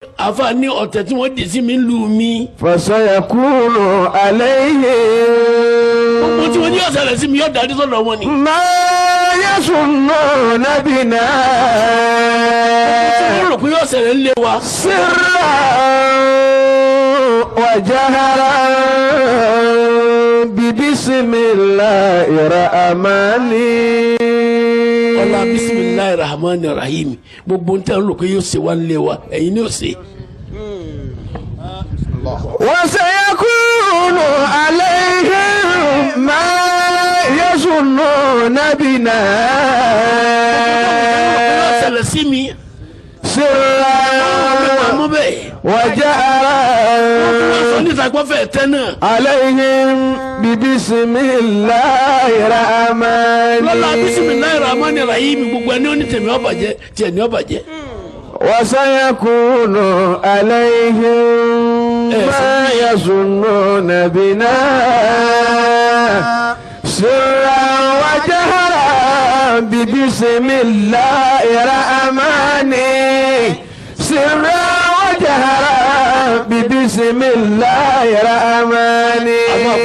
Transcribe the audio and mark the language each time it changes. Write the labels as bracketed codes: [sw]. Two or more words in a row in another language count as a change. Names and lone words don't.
[yo] àfa ní ọ̀tẹ̀ tí wọ́n dì sí mi lù mí. [ar] فسيكون عليهم [yo] gbogbo tí wọ́n ní ọ̀sẹ̀ rẹ̀ sí mi yóò darí sọ́dọ̀ wọn ni. [ar] ما يظنون بنا [yo] wọ́n rò pé yóò ṣẹlẹ̀ ń lé wa. [ar] سرا وجهرا ببسم الله الرحمن [yo] ọlá [ar] بسم الله الرحمن الرحيم [yo] gbogbo ń tẹ́ ń rò pé yóò ṣe wá ń lé wa ẹ̀yin ni yóò ṣe. [ar] وسيكون عليهم ما يظنون بنا [yo] yóò ṣẹlẹ̀ sí mi. [ar] سرا [yo] àmọ́ bẹ́ẹ̀. [ar] وجهرا [yo] wọ́n sọ níta gbọ́ fẹ́ tẹ́ náà. [ar] عليهم ببسم الله الرحمن [yo] lọ́la [ar] بسم الله الرحمن الرحيم [yo] gbogbo ẹni ó ní tèmi ó bàjẹ́ tiẹ̀ ní ó bàjẹ́. [ar] وسيكون عليهم ما يظنون بنا سرا وجهرا ببسم الله الرحمن سرا وجهرا ببسم الله الرحمن